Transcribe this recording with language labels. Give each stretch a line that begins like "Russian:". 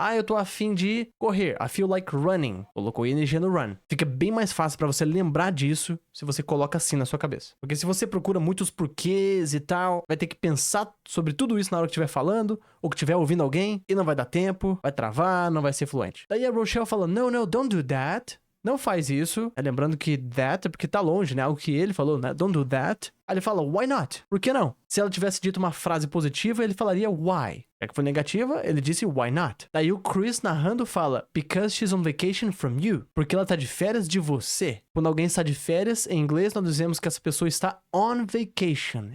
Portuguese: Eu tô afim de correr.
English: I feel like running.
Portuguese: Colocou o ING no run. Fica bem mais fácil pra você lembrar disso se você coloca assim na sua cabeça. Porque se você procura muitos porquês e tal, vai ter que pensar sobre tudo isso na hora que estiver falando, ou que estiver ouvindo alguém, e não vai dar tempo, vai travar, não vai ser fluente. Daí a Rochelle fala,
English: no, don't do that.
Portuguese: Não faz isso. Lembrando que that é porque tá longe, né? Algo que ele falou, né?
English: Don't do that.
Portuguese: Aí ele fala,
English: why not?
Portuguese: Por que não? Se ela tivesse dito uma frase positiva, ele falaria why. Já que foi negativa, ele disse
English: why not.
Portuguese: Daí o Chris narrando fala,
English: because she's on vacation from you.
Portuguese: Porque ela tá de férias de você. Quando alguém está de férias, em inglês nós dizemos que essa pessoa está
English: on vacation.